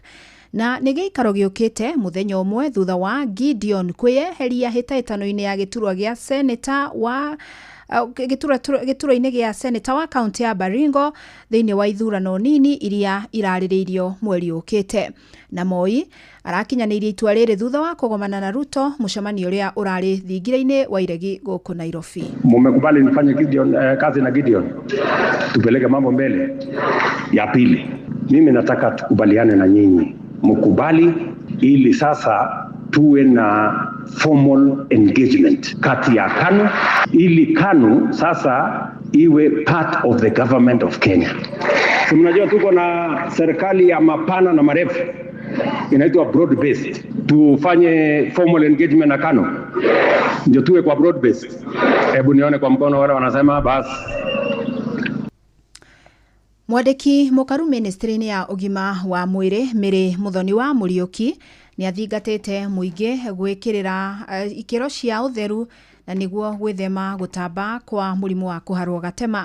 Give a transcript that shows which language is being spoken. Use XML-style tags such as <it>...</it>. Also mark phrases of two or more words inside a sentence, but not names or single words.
<ki>Na nĩ gĩikaro gĩũkĩte mũthenya ũmwe thutha wa Gideon kwĩyeheria hĩtahĩtano-inĩ ya gĩturwa gĩa seneta wa gĩturwa-inĩ gĩa seneta wa kaunti ya Baringo thĩinĩ wa ithurano nini iria irarĩrĩirio mweri ũkĩte. Na Moi arakinyanĩirie itua rĩrĩ thutha wa kũgomana na Ruto mũcemanio ũrĩa ũrarĩ thingira-inĩ wa iregi gũkũ Nairobi.</ki> <sw>Mumekubali nifanye kazi na Gideon, tupeleke mambo mbele. Ya pili, mimi nataka tukubaliane na nyinyi, mkubali ili sasa tuwe na</sw> <en>formal engagement</en> <sw>kati ya KANU ili KANU sasa iwe</sw> <en>part of the government of Kenya.</en> <sw>Mnajua tuko na serikali ya mapana na marefu inaitwa</sw> <en>broad based.</en> <sw>Tufanye</sw> <en>formal engagement</en> <sw>na KANU ndio tuwe kwa</sw> <en>broad based.</en> <sw>Hebu nione kwa mkono wale wanasema basi.</sw> <ki>Mwandiki mukaru ministry-inĩ ya ugima wa mwĩrĩ Mary Muthoni wa Muriuki ni athingatĩte mũingĩ gwĩkĩrĩra ikĩro cia ũtheru na niguo gwĩthema gũtamba kwa mũrimũ wa kũharwo gatema.</ki>